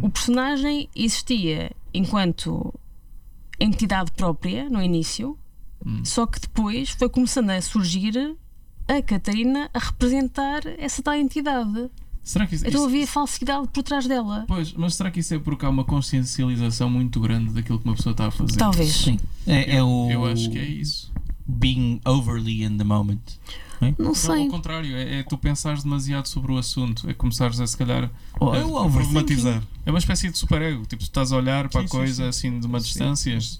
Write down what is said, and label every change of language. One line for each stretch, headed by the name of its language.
Portuguese: O personagem existia enquanto entidade própria no início. Só que depois foi começando a surgir a Catarina a representar essa tal entidade. Será que isso, então havia falsidade por trás dela. Pois, mas será que isso é porque há uma consciencialização muito grande daquilo que uma pessoa está a fazer? Talvez. Sim. Eu acho que é isso.
English: Being overly in the moment.
Portuguese: Não sei. Ao contrário, é tu pensares demasiado sobre o assunto. É começares a, se calhar, a problematizar. É uma espécie de superego. Tipo, tu estás a olhar para a coisa assim de uma distância.